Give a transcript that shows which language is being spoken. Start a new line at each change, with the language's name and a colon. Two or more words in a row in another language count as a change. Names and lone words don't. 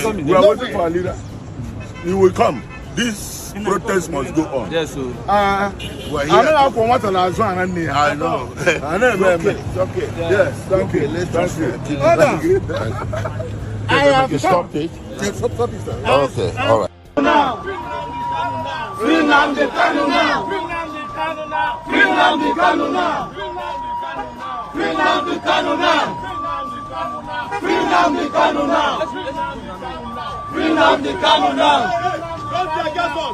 English: We are waiting for our leader. He will come. This protest must go on. Yes, sir. We're here. I know. It's okay. Yes. Thank you. Thank you. I have stopped it. Okay. All right. Free Nnamdi Kanu now. Free Nnamdi Kanu now. Free Nnamdi Kanu now. Free Nnamdi Kanu now. Free Nnamdi Kanu now. Don't tear gas us.